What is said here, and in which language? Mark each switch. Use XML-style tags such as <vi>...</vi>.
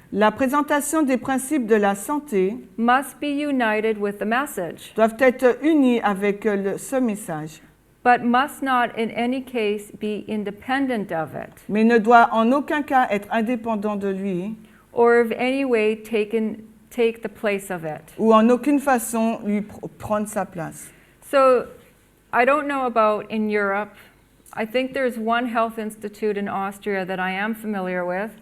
<fr>La présentation des principes de la santé</fr> <en>must be united with the message,</en> <fr>doivent être unis avec ce message,</fr> <en>but must not in any case be independent of it,</en> <fr>mais ne doit en aucun cas être indépendant de lui</fr> <en>or of any way take the place of it.</en> <fr>ou en aucune façon lui prendre sa place.</fr> <en>So, I don't know about in Europe. I think there's one health institute in Austria that I am familiar with.</en>